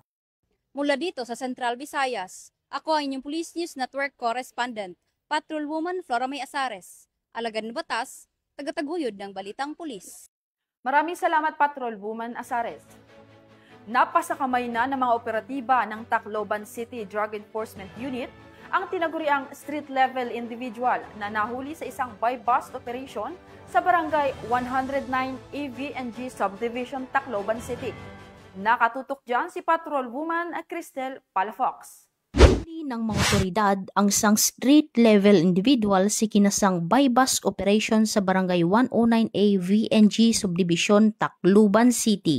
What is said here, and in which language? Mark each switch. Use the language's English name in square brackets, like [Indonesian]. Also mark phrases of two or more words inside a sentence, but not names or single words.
[Filipino] Mula dito sa Central Visayas, ako ang inyong Police News Network Correspondent, Patrolwoman Flora May Azares, alagad ng batas, tagataguyod ng Balitang Pulis. Maraming salamat, Patrolwoman Azares. Napasakamay na ng mga operatiba ng Tacloban City Drug Enforcement Unit ang tinaguriang [English] street-level individual [Filipino] na nahuli sa isang [English] buy-bust operation [Filipino] sa Barangay 109 AVNG Subdivision, Tacloban City. Nakatutok dyan si Patrolwoman Cristel Palafox. Ng mga otoridad ang isang [English] street-level individual [Filipino] si kinasang [English] buy-bust operation [Filipino] sa Barangay 109A VNG Subdivision, Tacloban City.